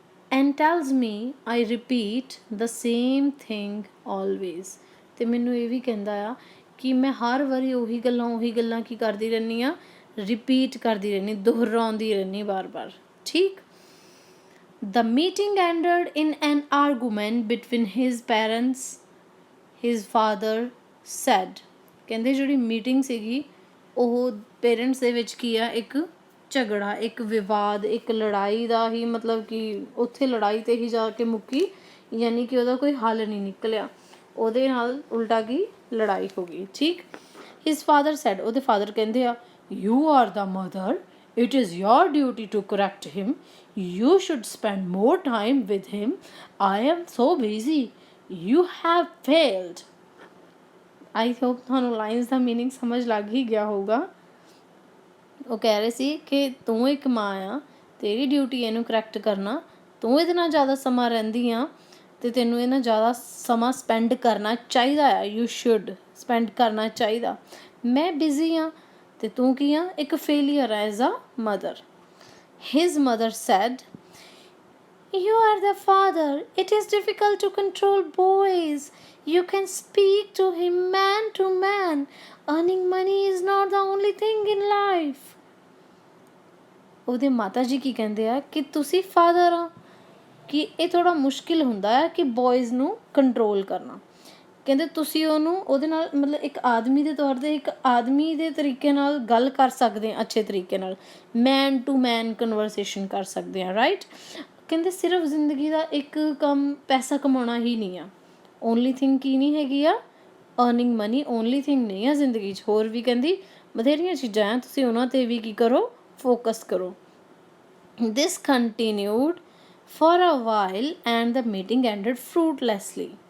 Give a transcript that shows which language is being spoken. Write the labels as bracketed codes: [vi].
[en] and tells me I repeat the same thing always, [pa] ਅਤੇ ਮੈਨੂੰ ਇਹ ਵੀ ਕਹਿੰਦਾ ਆ ਕਿ ਮੈਂ ਹਰ ਵਾਰੀ ਉਹੀ ਗੱਲਾਂ ਕੀ ਕਰਦੀ ਰਹਿੰਦੀ ਹਾਂ, ਰਿਪੀਟ ਕਰਦੀ ਰਹਿੰਦੀ, ਦੁਹਰਾਉਂਦੀ ਰਹਿੰਦੀ ਬਾਰ-ਬਾਰ, ਠੀਕ। [en] The meeting ended in an argument between his parents. His father said, [pa] ਕਹਿੰਦੇ ਜਿਹੜੀ ਮੀਟਿੰਗ ਸੀਗੀ ਉਹ ਪੇਰੈਂਟਸ ਦੇ ਵਿੱਚ ਕੀ ਆ, ਇੱਕ ਝਗੜਾ, ਇੱਕ ਵਿਵਾਦ, ਇੱਕ ਲੜਾਈ ਦਾ ਹੀ ਮਤਲਬ ਕਿ ਉੱਥੇ ਲੜਾਈ 'ਤੇ ਹੀ ਜਾ ਕੇ ਮੁੱਕੀ, ਯਾਨੀ ਕਿ ਉਹਦਾ ਕੋਈ ਹੱਲ ਨਹੀਂ ਨਿਕਲਿਆ, ਉਹਦੇ ਨਾਲ ਉਲਟਾ ਕੀ ਲੜਾਈ ਹੋ ਗਈ, ਠੀਕ। [en] his father said, [pa] ਉਹਦੇ ਫਾਦਰ ਕਹਿੰਦੇ ਆ [en] You are the mother, it is your duty to correct him. You should spend more time with him. I am so busy. You have failed. I hope [pa] ਤੁਹਾਨੂੰ ਲਾਈਨਸ ਦਾ meaning ਸਮਝ ਲੱਗ ਹੀ ਗਿਆ ਹੋਊਗਾ। ਉਹ ਕਹਿ ਰਹੇ ਸੀ ਕਿ ਤੂੰ ਇੱਕ ਮਾਂ ਆ, ਤੇਰੀ ਡਿਊਟੀ ਇਹਨੂੰ ਕਰੈਕਟ ਕਰਨਾ, ਤੂੰ ਇਹਦੇ ਨਾਲ ਜ਼ਿਆਦਾ ਸਮਾਂ ਰਹਿੰਦੀ ਆ ਅਤੇ ਤੈਨੂੰ ਇਹ ਨਾਲ ਜ਼ਿਆਦਾ ਸਮਾਂ ਸਪੈਂਡ ਕਰਨਾ ਚਾਹੀਦਾ ਆ। [en] you should spend [pa] ਕਰਨਾ ਚਾਹੀਦਾ। ਮੈਂ ਬਿਜ਼ੀ ਹਾਂ ਅਤੇ ਤੂੰ ਕੀ ਆ, ਇੱਕ ਫੇਲੀਅਰ ਆ [en] As a mother. His mother said, You are the father. It is difficult to control boys. You can speak to him man to man. Earning money is not the only thing in life. [pa] ਉਹਦੇ ਮਾਤਾ ਜੀ ਕੀ ਕਹਿੰਦੇ ਆ ਕਿ ਤੁਸੀਂ father ਆ, ਕਿ ਇਹ ਥੋੜ੍ਹਾ ਮੁਸ਼ਕਿਲ ਹੁੰਦਾ ਹੈ ਕਿ ਬੋਇਜ਼ ਨੂੰ ਕੰਟਰੋਲ ਕਰਨਾ। ਕਹਿੰਦੇ ਤੁਸੀਂ ਉਹਨੂੰ ਉਹਦੇ ਨਾਲ ਮਤਲਬ ਇੱਕ ਆਦਮੀ ਦੇ ਤੌਰ 'ਤੇ ਇੱਕ ਆਦਮੀ ਦੇ ਤਰੀਕੇ ਨਾਲ ਗੱਲ ਕਰ ਸਕਦੇ ਹਾਂ, ਅੱਛੇ ਤਰੀਕੇ ਨਾਲ [en] man to man conversation [pa] ਕਰ ਸਕਦੇ ਹਾਂ, ਰਾਈਟ। ਕਹਿੰਦੇ ਸਿਰਫ ਜ਼ਿੰਦਗੀ ਦਾ ਇੱਕ ਕੰਮ ਪੈਸਾ ਕਮਾਉਣਾ ਹੀ ਨਹੀਂ ਆ, ਓਨਲੀ ਥਿੰਗ ਕੀ ਨਹੀਂ ਹੈਗੀ ਆ, [en] earning money only thing [pa] ਨਹੀਂ ਆ ਜ਼ਿੰਦਗੀ 'ਚ, ਹੋਰ ਵੀ ਕਹਿੰਦੀ ਬਥੇਰੀਆਂ ਚੀਜ਼ਾਂ ਆ, ਤੁਸੀਂ ਉਹਨਾਂ 'ਤੇ ਵੀ ਕੀ ਕਰੋ, ਫੋਕਸ ਕਰੋ। ਦਿਸ continued [en] for a while and the meeting ended fruitlessly.